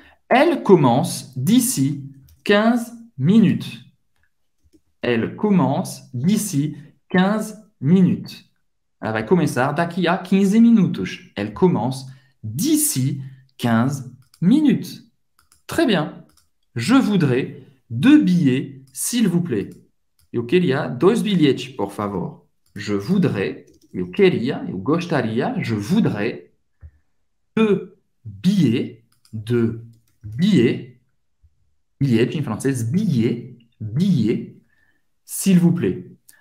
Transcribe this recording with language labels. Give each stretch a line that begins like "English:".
French: Elle commence d'ici 15 minutes. Elle commence d'ici 15 minutes.
Portuguese: Ela vai começar daqui a 15 minutos.
French: Elle commence d'ici 15 minutes. Très bien. Je voudrais 2 billets, s'il vous plaît.
Portuguese: Eu queria 2 bilhetes, por favor.
French: Je voudrais,
Portuguese: eu queria, eu gostaria,
French: je voudrais 2 billets, 2 billets,
Portuguese: bilhete em francês,
French: billet, s'il vous plaît.